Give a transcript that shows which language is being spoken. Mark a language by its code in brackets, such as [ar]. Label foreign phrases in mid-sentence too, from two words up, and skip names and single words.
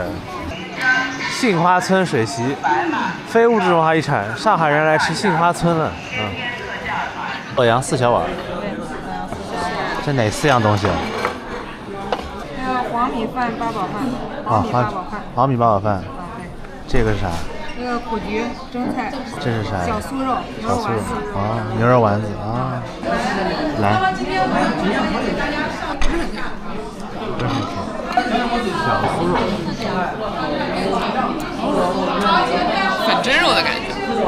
[zh] 杏花村水席，非物質文化遺產，上海人來吃杏花村了。洛陽4小碗，這哪4樣東西啊？黃米飯、八寶飯。啊，黃米八寶飯。這個是啥？那個苦菊蒸菜。這是啥？小酥肉，牛肉丸子。啊，牛肉丸子啊。來。小酥肉。粉蒸肉的感覺。